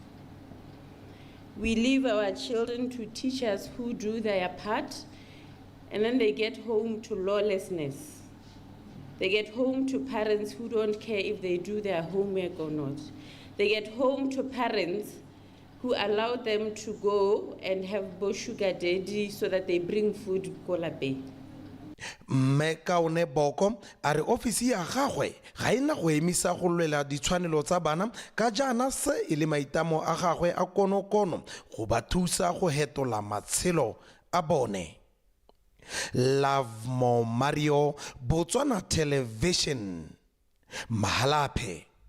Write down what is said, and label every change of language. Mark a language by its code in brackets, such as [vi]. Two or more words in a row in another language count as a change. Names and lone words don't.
[en] We leave our children to teachers who do their part, and then they get home to lawlessness. They get home to parents who don't care if they do their homework or not. They get home to parents who allow them to go and have sugar daddy so that they bring food [tn] ko lapeng. Mekaone Boko a re ofisi ya gagwe ga ena go emisa go lwela ditshwanelo tsa bana ka jaana se e le maitamo a gagwe a konokono go ba thusa go hetola matshelo a bone. Lavmo Mario, Botswana Television, Mahalape.